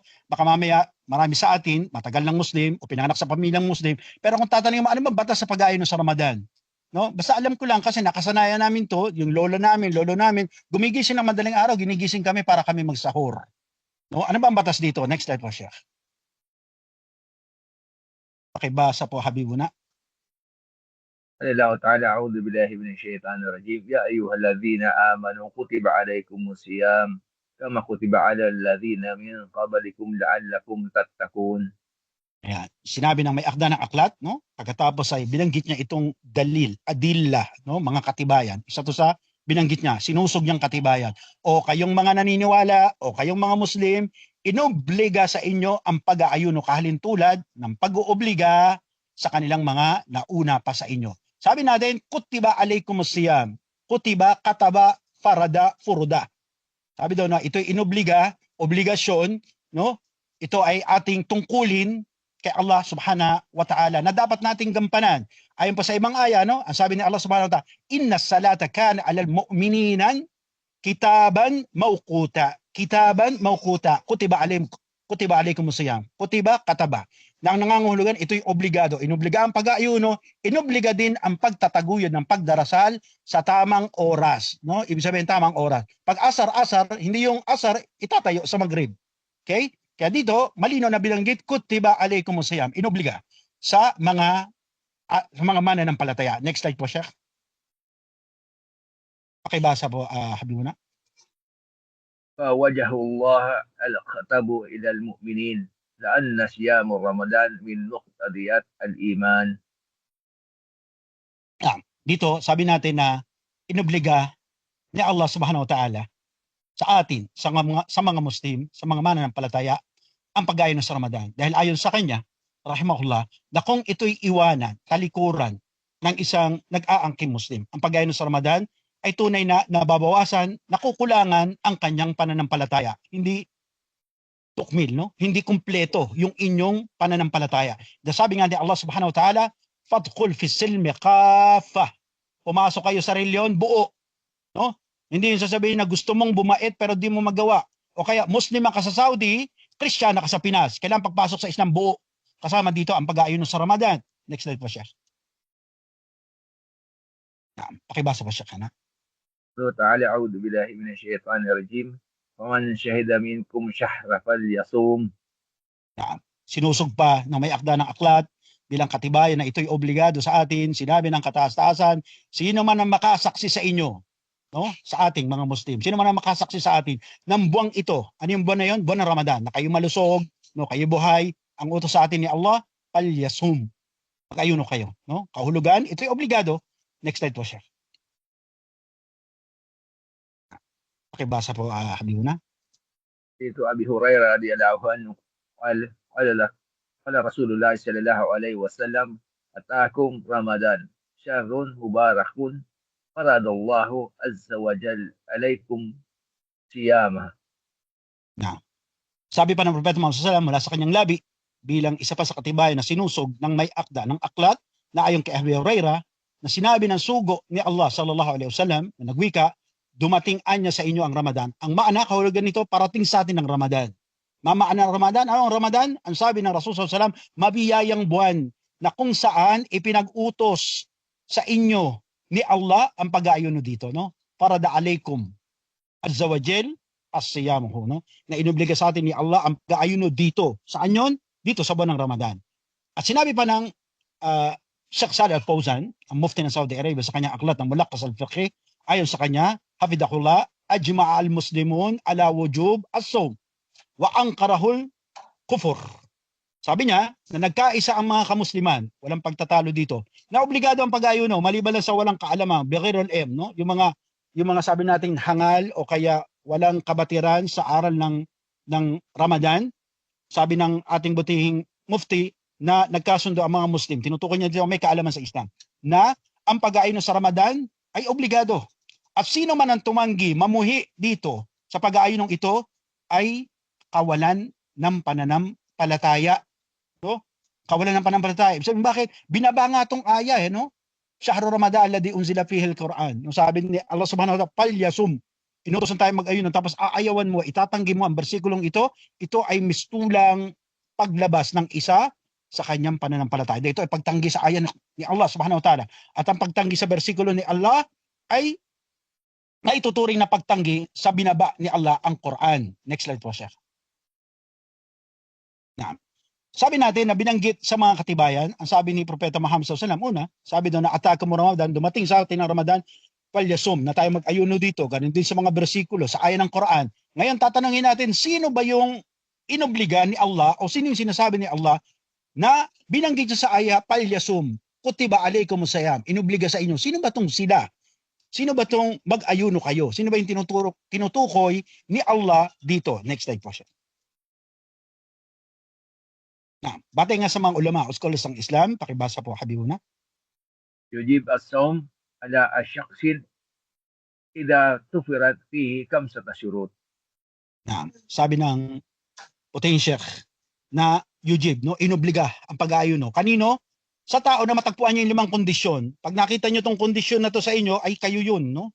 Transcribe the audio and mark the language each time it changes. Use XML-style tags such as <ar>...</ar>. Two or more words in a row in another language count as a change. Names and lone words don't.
<tl>Baka mamaya, marami sa atin, matagal ng Muslim o pinanganak sa pamilyang Muslim, pero kung tatanungin mo, ano ba batas sa pag-aayuno sa Ramadan? No? Basta alam ko lang kasi nakasanayan namin to, yung lolo namin, gumigising ng madaling araw, ginigising kami para kami magsahur. No? Ano ba ang batas dito?</tl> <en>Next slide</en> <tl>po, Sheikh. Pakibasa po, Habibuna.</tl> <ar>قال الله تعالى أعوذ بالله من الشيطان الرجيم يا أيها الذين آمنوا كتب عليكم الصيام كما كتب على الذين من قبلكم لعلكم تتقون.</ar> <tl>Ayan. Sinabi ng may akda ng aklat, no? Pagkatapos ay binanggit niya itong</tl> <ar>دليل، أدلة,</ar> <tl>no? Mga katibayan. Isa to sa binanggit niya, sinusog niyang katibayan. O kayong mga naniniwala, o kayong mga Muslim, inobliga sa inyo ang pag-aayuno kahalintulad ng pag-oobliga sa kanilang mga nauna pa sa inyo. Sabi natin,</tl> <ar>كتب عليكم الصيام. كتب، كتب، فرض, furuda.</ar> <tl>Sabi daw na ito'y inobliga, obligasyon, no? Ito ay ating tungkulin kay</tl> <ar>الله سبحانه وتعالى</ar> <tl>na dapat nating gampanan. Ayon pa sa ibang aya, no? Ang sabi ni</tl> <ar>الله سبحانه وتعالى إن الصلاة كانت على المؤمنين كتابا موقوتا. كتابا موقوتا. كتب عليكم الصيام. كتب، كتب.</ar> <tl>Na ang nangangahulugan, ito'y obligado. Inobliga ang pag-aayuno, inobliga din ang pagtataguyod ng pagdarasal sa tamang oras. No? Ibig sabihin tamang oras. Pag asar, hindi yung asar itatayo sa Maghrib. Okay? Kaya dito, malino na bilanggit,</tl> <ar>كتب عليكم الصيام.</ar> <tl>Inobliga sa mga mananampalataya.</tl> <en>Next slide</en> <tl>po, Sheikh. Pakibasa po, Habibuna.</tl> <ar>فوجه الله الخطاب إلى المؤمنين لأن صيام رمضان من مقتضيات الإيمان.</ar> <tl>Dito, sabi natin na inobliga ni</tl> <ar>الله سبحانه وتعالى</ar> <tl>sa atin, sa mga Muslim, sa mga mananampalataya, ang pag-aayuno sa Ramadan. Dahil ayon sa kanya, rahimahullah, na kung ito'y iwanan, talikuran ng isang nag-aangking Muslim, ang pag-aayuno sa Ramadan ay tunay na nababawasan, nakukulangan ang kanyang pananampalataya. Hindi tukmil, no? Hindi kumpleto yung inyong pananampalataya. Sabi nga ni</tl> <ar>الله سبحانه وتعالى ادخلوا في السلم كافة.</ar> <tl>Pumasok kayo sa reliyon, buo. No? Hindi yung sasabihin na gusto mong bumait pero di mo magawa. O kaya Muslim ka sa Saudi, Kristiyana ka sa Pinas. Kailangan pagpasok sa Islam buo. Kasama dito ang pag-aayuno sa Ramadan.</tl> <en>Next slide</en> <tl>po siya. Pakibasa po siya ka na.</tl> <ar>تعالى أعوذ بالله من الشيطان الرجيم ومن شهد منكم شهر فليصوم.</ar> <tl>Sinusog pa na may akda ng aklat bilang katibayan na ito'y obligado sa atin. Sinabi ng kataas-taasan, sino man ang makasaksi sa inyo, no? Sa ating mga Muslim, sino man ang makasaksi sa atin ng buwang ito. Ano yung buwan na yun? Buwan ng Ramadan. Na kayo malusog, no? Kayo buhay. Ang utos sa atin ni Allah, palyasum. Mag-ayuno kayo, no? Kahulugan, ito'y obligado.</tl> <en>Next slide</en> <tl>po, Sheikh. Pakibasa po, Habibuna.</tl> <ar>Ito أبي هريرة رضي الله عنه قال رسول الله صلى الله عليه وسلم أتاكم رمضان شهر مبارك فرض الله عز وجل عليكم صيامه.</ar> <tl>Na. Sabi pa ng Propeta Muhammad</tl> <ar>صلى الله عليه وسلم</ar> <tl>mula sa kanyang labi bilang isa pa sa katibayan na sinusog ng may akda ng aklat na ayon kay Abi Hurairah na sinabi ng sugo ni Allah</tl> <ar>صلى الله عليه وسلم</ar> <tl>na nagwika, dumating anya sa inyo ang Ramadan. Ang maana, kahulugan nito, parating sa atin ng Ramadan. Mamaana ng Ramadan, ano ang Ramadan? Ang sabi ng Rasul</tl> <ar>صلى الله عليه وسلم,</ar> <tl>mabiyayang buwan na kung saan ipinag-utos sa inyo ni Allah ang pag-aayuno dito, no? Para</tl> <ar>عليكم عز وجل صيامه,</ar> <tl>no? Na inobliga sa atin ni Allah ang pag-aayuno dito. Saan yun? Dito sa buwan ng Ramadan. At sinabi pa ng Sheikh Salih Al-Fawzan, ang mufti ng Saudi Arabia, sa kanyang aklat ng Mulaqqas al-Fiqhi, ayon sa kanya,</tl> <ar>حفظه الله، أجمع المسلمون على وجوب الصوم وإنكاره كفر.</ar> <tl>Sabi niya, na nagkaisa ang mga kamusliman, walang pagtatalo dito, na obligado ang pag-ayuno, maliban lang sa walang kaalaman,</tl> <ar>بغير العلم,</ar> <tl>no? Yung mga sabi nating hangal o kaya walang kabatiran sa aral ng Ramadan. Sabi ng ating butihing mufti na nagkasundo ang mga Muslim, tinutukoy niya dito may kaalaman sa Islam, na ang pag-ayuno sa Ramadan ay obligado. At sino man ang tumanggi, mamuhi dito sa pag-aayuno ito ay kawalan ng pananampalataya. No? Kawalan ng pananampalataya. Sabi, bakit? Binaba nga itong aya, no?</tl> <ar>شهر رمضان الذي أنزل فيه القرآن.</ar> <tl>Yung sabi ni</tl> <ar>الله سبحانه وتعالى,</ar> <tl>palyasum. Inutosan tayo mag-ayuno, tapos aayawan mo, itatanggi mo ang bersikulong ito ay mistulang paglabas ng isa sa kanyang pananampalataya. Ito ay pagtanggi sa aya ni</tl> <ar>الله سبحانه وتعالى.</ar> <tl>At ang pagtanggi sa bersikulo ni Allah ay naituturing na pagtanggi sa binaba ni Allah ang Quran.</tl> <en>Next slide</en> <tl>po, Sheikh. Na. Sabi natin na binanggit sa mga katibayan, ang sabi ni Propeta Muhammad</tl> <ar>صلى الله عليه وسلم,</ar> <tl>una, sabi doon na</tl> <ar>أتاكم رمضان,</ar> <tl>dumating sa atin ang Ramadan, palyasum, na tayo mag-ayuno dito, ganun din sa mga bersikulo, sa aya ng Quran. Ngayon tatanungin natin, sino ba yung inobliga ni Allah o sino yung sinasabi ni Allah na binanggit sa aya, palyasum,</tl> <ar>كتب عليكم الصيام,</ar> <tl>inobliga sa inyo. Sino ba tong sila? Sino ba tong mag-ayuno kayo? Sino ba yung tinutukoy ni Allah dito?</tl> <en>Next slide</en> <tl>po siya. Na, batay nga sa mga ulama o scholars ng Islam, pakibasa po, Habibuna.</tl> <ar>يجب الصوم على الشخص إذا توفرت فيه خمسة شروط.</ar> <tl>Na, sabi ng puting Sheikh na yujib, no, inobliga ang pag-aayuno. Kanino? Sa tao na matagpuan niya yung 5 kondisyon. Pag nakita niyo tong kondisyon na to sa inyo, ay kayo yun, no?</tl>